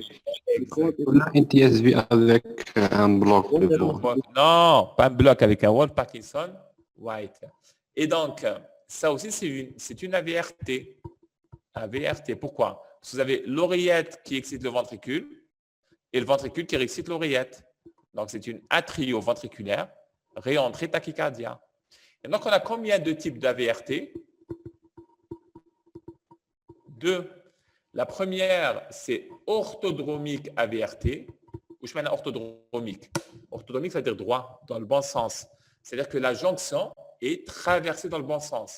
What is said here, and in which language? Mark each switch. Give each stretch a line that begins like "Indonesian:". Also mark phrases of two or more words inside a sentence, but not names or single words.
French: On a un TSV avec un bloc devant. Non, pas un bloc avec un Wolf Parkinson White. Et donc, ça aussi, c'est une AVRT. AVRT, pourquoi? Parce que vous avez l'oreillette qui excite le ventricule et le ventricule qui excite l'oreillette. Donc, c'est une atrio-ventriculaire réentrée tachycardia. Et donc, on a combien de types d'AVRT? Deux. La première, c'est orthodromique AVRT. Ou je mets orthodromique. Orthodromique, ça veut dire droit, dans le bon sens. C'est-à-dire que la jonction est traversée dans le bon sens.